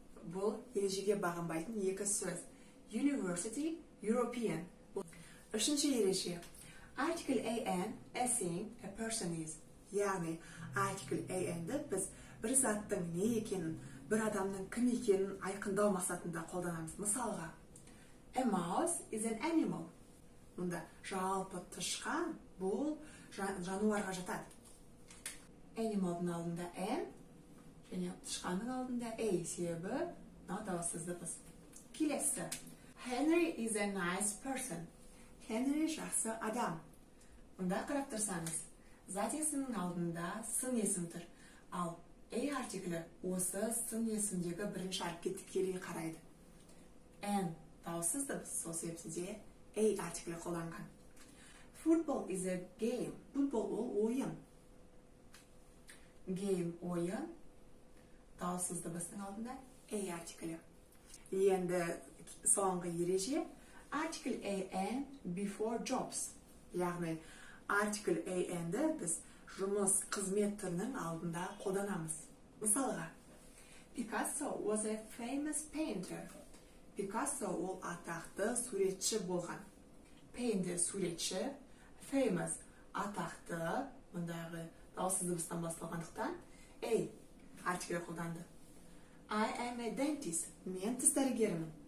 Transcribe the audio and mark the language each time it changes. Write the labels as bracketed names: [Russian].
[Kazakh] Бұл ережеге бағынбайтын екі сөз. University, European. Үшінші ереже. [English] Article an, a thing, a person is. [Kazakh] Яғни, article an-ді біз бір заттың не екенін, бір адамның кім екенін айқындау мақсатында қолданамыз. [English] Мысалға, a mouse is an animal. [Kazakh] Мұнда жалпы тышқан бұл жануарға жатады. Animalдың алдында an, және тышқанның алдында a себебі дауыссыз дыбыс. Келесі. [English] Henry is a nice person. [Kazakh] Henry жақсы адам. Мұнда қарап тұрсаңыз, зат есімнің алдында сын есім тұр. Ал a артиклі осы сын есімдегі бірінші әріпке тікелей қарайды. N дауыссыз дыбыс, сол себепті де a артиклі қолданған. [English] Football is a game. [Kazakh] Футбол ол ойын. [English] Game ойын. [Kazakh] Дауыссыз дыбыстың алдында a артиклі. Енді соңғы ереже. [English] Article an before jobs. [Kazakh] Яғни, article an-ді біз жұмыс, қызмет түрінің алдында қолданамыз. Мысалға, [English] Picasso was a famous painter. [Kazakh] Picasso ол атақты суретші болған. Painter суретші, famous атақты, мұндағы дауыссыз дыбыстан басталғандықтан a артиклі қолданды. [English] I am a dentist. [Kazakh] Мен тіс дәрігерімін.